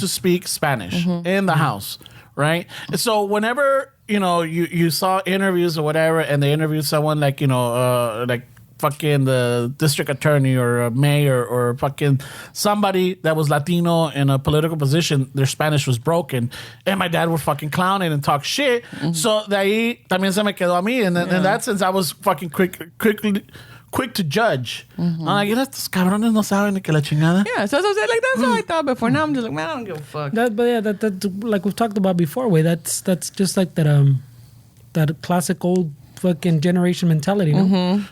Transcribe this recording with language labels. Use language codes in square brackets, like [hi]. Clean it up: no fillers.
[en] to speak Spanish in the house, right? So whenever you know you saw interviews or whatever, and they interviewed someone like fucking the district attorney or a mayor or fucking somebody that was Latino in a political position, their Spanish was broken. And my dad would fucking clown it and talk shit. [es] So de ahí también se me quedó a mí. [en] And in that sense, I was fucking quick to judge. I'm like, [es] estos cabrones no saben ni que la chingada. [en] Yeah, so like that's how I thought before. Now I'm just like, man, I don't give a fuck. That like we've talked about before, way that's just like that classic old fucking generation mentality, no?